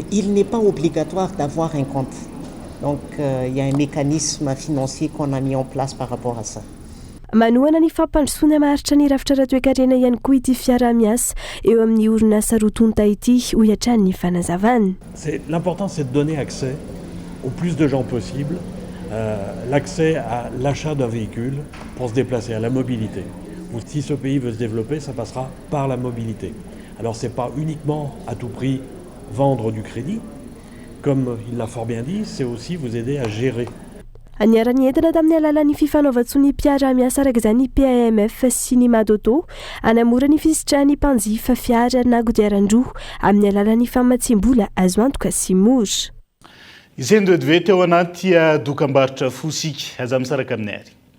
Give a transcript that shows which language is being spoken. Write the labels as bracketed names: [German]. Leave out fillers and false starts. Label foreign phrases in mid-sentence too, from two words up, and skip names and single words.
[French] Il n'est pas obligatoire d'avoir un compte. Donc il y a un mécanisme financier qu'on a mis en place par rapport à ça. [Malagasy] Manoana ny fampandrosoana maharitra ny rafitra ara-toekarena ihany koa ity fiara-miasa eo amin'ny orinasa rotonta ity ho iatrany ny fanazavana. [French] L'important c'est de donner accès au plus de gens possible, l'accès à l'achat d'un véhicule pour se déplacer, à la mobilité. Si ce pays veut se développer, ça passera par la mobilité. Alors c'est pas uniquement à tout prix vendre du crédit, comme il l'a fort bien dit, c'est aussi vous aider à gérer. [Malagasy] Aniarany entana tamin'ny alalan'ny fifanaovan-tsony mpiara-miasa araka izany ny PAMF sy ny Madoto hanamora ny fisitrahan'ny mpanjifa fiara na kodiaran-droa amin'ny alalan'ny famatsim-bola azo antoka sy mora. Izay ndio dve teo anaty dokam-barotra fosika aza misaraka aminay ary.